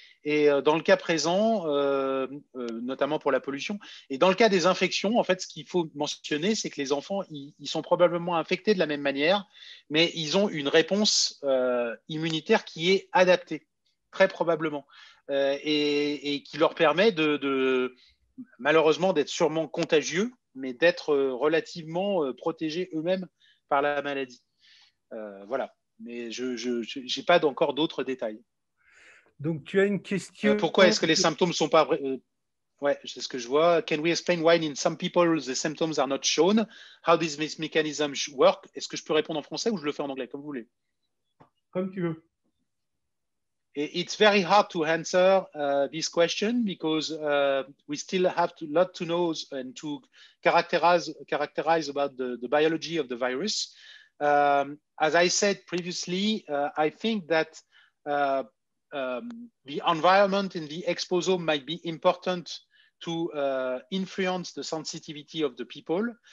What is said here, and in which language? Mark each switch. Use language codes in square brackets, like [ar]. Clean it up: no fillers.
[fr] Et dans le cas présent, notamment pour la pollution, et dans le cas des infections, en fait, ce qu'il faut mentionner, c'est que les enfants, ils sont probablement infectés de la même manière, mais ils ont une réponse immunitaire qui est adaptée, très probablement, et qui leur permet malheureusement d'être sûrement contagieux, mais d'être relativement protégés eux-mêmes par la maladie. Voilà. Mais je n'ai pas encore d'autres détails. Donc, tu as une question… pourquoi est-ce que les symptômes ne sont pas… ouais, c'est ce que je vois. [en] Can we explain why in some people the symptoms are not shown? How does this mechanism work? [fr] Est-ce que je peux répondre en français ou je le fais en anglais, comme vous voulez? Comme tu veux. [en] It's very hard to answer this question because we still have a lot to know and to characterize about the biology of the virus. As I said previously, I think that the environment in the exposome might be important to influence the sensitivity of the people.